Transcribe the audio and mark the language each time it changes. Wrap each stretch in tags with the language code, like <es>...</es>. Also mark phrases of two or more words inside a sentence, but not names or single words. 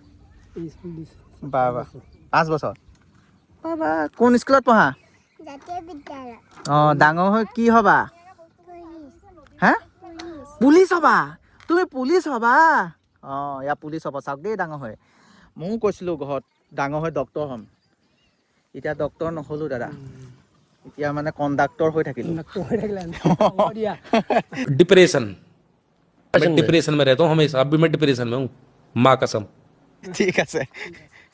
<as>বাবা 5 বছৰ বাবা কোন স্কুলত পঢ়া অঁ ডাঙৰ হৈ কি হ'বা হা পুলিচ হ'বা তুমি পুলিচ হ'বা অঁ ইয়াৰ পুলিচ হ'ব চাওক দেই ডাঙৰ হৈ ময়ো কৈছিলোঁ ঘৰত ডাঙৰ হৈ ডক্তৰ হ'ম এতিয়া ডক্তৰ নহ'লোঁ দাদা এতিয়া মানে কণ্ডাক্টৰ হৈ থাকিলোঁ</as> <hi>डिप्रेशन मैं डिप्रेशन में रहता हूँ हमेशा अभी मैं डिप्रेशन में हूँ माँ कसम</hi> <as>ঠিক আছে</as>